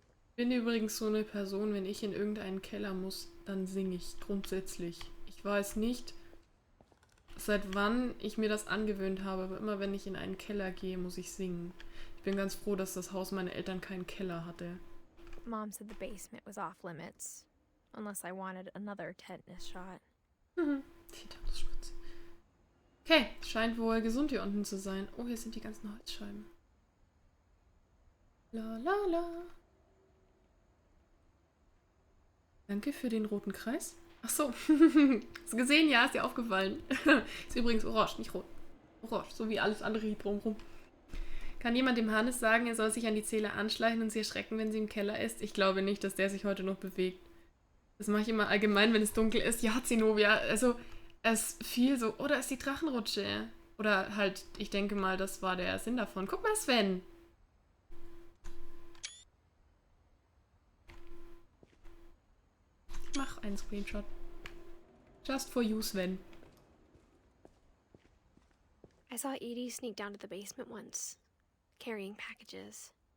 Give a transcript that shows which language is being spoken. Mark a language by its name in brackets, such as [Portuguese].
[German] Ich bin übrigens so eine Person, wenn ich in irgendeinen Keller muss, dann singe ich grundsätzlich. Ich weiß nicht, seit wann ich mir das angewöhnt habe, aber immer wenn ich in einen Keller gehe, muss ich singen. Ich bin ganz froh, dass das Haus meiner Eltern keinen Keller hatte. [English] Mom said the basement was off limits, unless I wanted another tetanus shot. [German] Tetanusspritze. Okay, scheint wohl gesund hier unten zu sein. Oh, hier sind die ganzen Holzscheiben. La la la. Danke für den roten Kreis. Ach so. Hast du gesehen? Ja, ist dir aufgefallen. Ist übrigens orange, nicht rot. Orange, so wie alles andere hier drumherum. Kann jemand dem Hannes sagen, er soll sich an die Zähler anschleichen und sie erschrecken, wenn sie im Keller ist? Ich glaube nicht, dass der sich heute noch bewegt. Das mache ich immer allgemein, wenn es dunkel ist. Ja, Zenobia, also es fiel so, oh, da ist die Drachenrutsche. Oder halt, ich denke mal, das war der Sinn davon. Guck mal, Sven. Ich mach einen Screenshot. [English] Just for you, Sven. I saw Edith sneak down to the basement once, carrying packages.